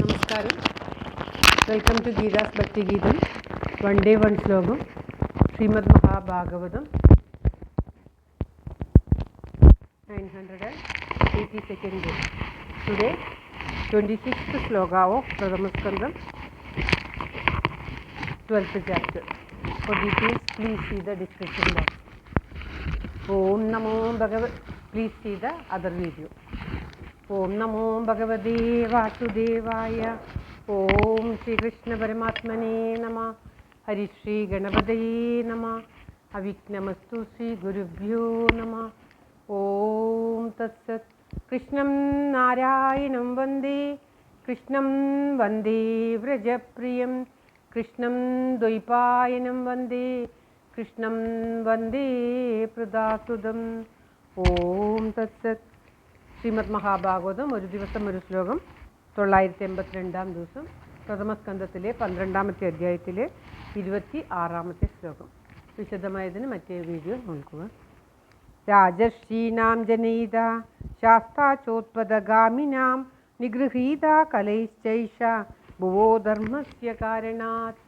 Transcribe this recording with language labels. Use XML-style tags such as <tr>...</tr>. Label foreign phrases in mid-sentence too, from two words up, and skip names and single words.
<en>നമസ്കാരം. welcome to Geetha's Bhakti Geetham. one day one shlokam. ശ്രീമദ് മഹാഭാഗവതം 982nd day. Today 26th sloka of Pradhamaskandam, 12th chapter. For details, please see the description box.</en> <sa>ॐ नमो भगवते.</sa> <en>Please see the other video.</en> <sa>ॐ नमो भगवते वासुदेवाय. ॐ श्री कृष्ण परमात्मने नमः. हरिः श्री गणपतये नमः। अविघ्नमस्तु श्री गुरुभ्यो नमः. ॐ तत् सत्. कृष्णं नारायणं वन्दे। कृष्णं वन्दे व्रजप्रियम्. कृष्णं द्वैपायनं वन्दे। कृष्णं वन्दे पृथासुतम्. ॐ तत् सत्.</sa> <ml>ശ്രീമദ് മഹാഭാഗവതം ഒരു ദിവസം ഒരു ശ്ലോകം 982 ദിവസം പ്രഥമസ്കന്ധത്തിലെ 12ാമത്തെ അധ്യായത്തിലെ 26ാമത്തെ ശ്ലോകം. വിശദമായതിന് മറ്റേ വീഡിയോ നോക്കുക.</ml> <sa>രാജർഷീണാം ജനയിത ശാസ്താചോത്പദഗാമിനാം നിഗൃഹീത കലൈശ്ചൈഷ ഭുവോ ധർമ്മസ്യ കാരണാത്.</sa>